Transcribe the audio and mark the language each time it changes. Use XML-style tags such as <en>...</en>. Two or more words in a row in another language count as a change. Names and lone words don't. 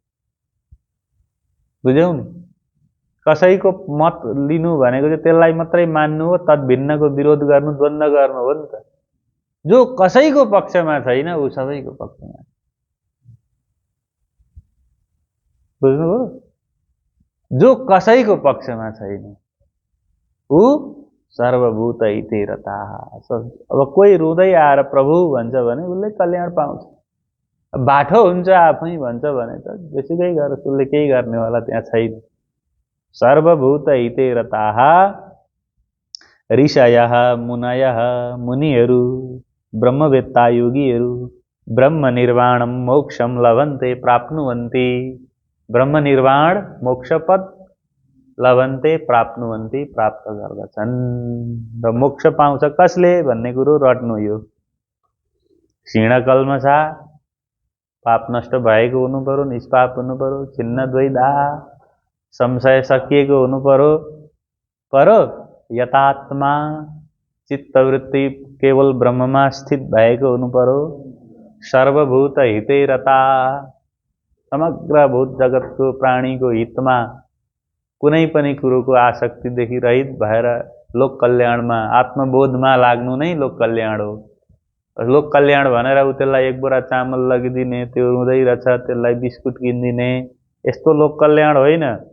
<ne>बुझ्यौ नि कसैको मत लिनु भनेको चाहिँ त्यसलाई मात्रै मान्नु हो तद्भिन्नको विरोध गर्नु द्वन्द्व गर्नु हो नि त जो कसैको पक्षमा छैन ऊ सबैको पक्षमा बुझ्नुभयो जो कसैको पक्षमा छैन ऊ</ne> <sa>सर्वभूत हिते रताः</sa> <ne>अब कोही रुँदै आएर प्रभु भन्छ भने उसले कल्याण पाउँछ बाठो हुन्छ आफै भन्छ भने त बेसिकै गरेर उसले केही गर्नेवाला त्यहाँ छैन</ne> <sa>सर्वभूत हिते रताः ऋषयः मुनयः</sa> <ne>मुनिहरू ब्रह्मवेत्ता योगीहरू</ne> <sa>ब्रह्म निर्वाणम मोक्षम लभन्ते प्राप्नुवन्ति ब्रह्म निर्वाण मोक्षपद लभन्ते प्राप्नुवन्ति</sa> <ne>प्राप्त गर्दछन् र मोक्ष पाउँछ कसले भन्ने कुरो रट्नु यो</ne> <sa>क्षीण कल्मषा</sa> <ne>पाप नष्ट भएको हुनु पर्यो निष्पाप हुनु पर्यो</ne> <sa>छिन्न द्वैधा</sa> <ne>संशय सकिएको हुनु पर्यो यतात्मा चित्तवृत्ति केवल ब्रह्ममा स्थित भएको हुनु पर्यो</ne> <sa>सर्वभूत हिते रता</sa> <ne>समग्र भूत जगतको प्राणीको हितमा कुनै पनि कुरोको आसक्तिदेखि रहित भएर लोक कल्याणमा आत्मबोधमा लाग्नु नै लोक कल्याण हो लोक कल्याण भनेर उ त्यसलाई एक बोरा चामल लगिदिने त्यो रुँदै रहेछ त्यसलाई बिस्कुट किनिदिने यस्तो लोक कल्याण होइन</ne>